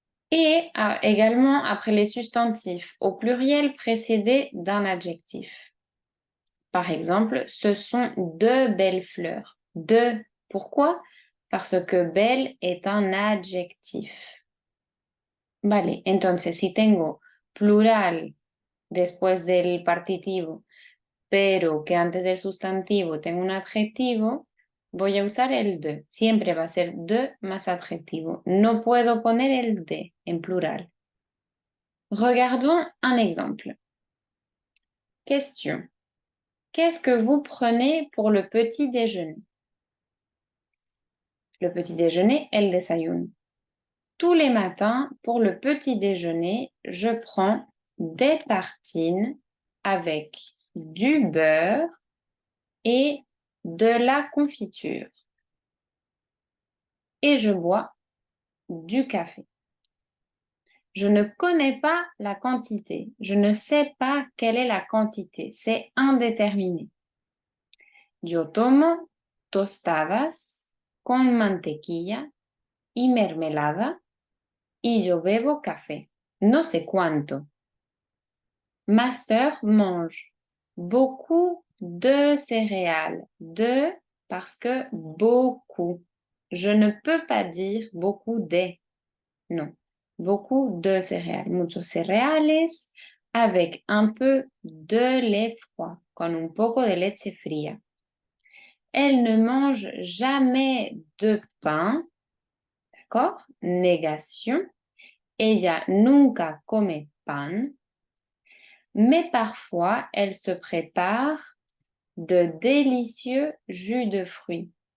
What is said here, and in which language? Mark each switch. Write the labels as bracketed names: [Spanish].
[French] Et également après les substantifs au pluriel précédés d'un adjectif. Par exemple, ce sont de belles fleurs. De, pourquoi? Parce que belle est un adjectif. [Spanish] Vale, entonces si tengo plural después del partitivo, pero que antes del sustantivo tengo un adjetivo, voy a usar el de. Siempre va a ser de más adjetivo. No puedo poner el de en plural. [French] Regardons un exemple. Question. Qu'est-ce que vous prenez pour le petit déjeuner? Le petit déjeuner, [Spanish] el desayuno. [French] Tous les matins, pour le petit déjeuner, je prends des tartines avec du beurre et de la confiture. Et je bois du café. Je ne connais pas la quantité. Je ne sais pas quelle est la quantité. C'est indéterminé. [Spanish] Yo tomo tostadas con mantequilla y mermelada y yo bebo café. No sé cuánto. [French] Ma sœur mange beaucoup de céréales. De parce que beaucoup. Je ne peux pas dire beaucoup de. Non. Beaucoup de céréales. [Spanish] Muchos cereales [French] avec un peu de lait froid. [Spanish] Con un poco de leche fría. [French] Elle ne mange jamais de pain. D'accord? Négation. [Spanish] Ella nunca come pan, [French] mais parfois elle se prépare de délicieux jus de fruits.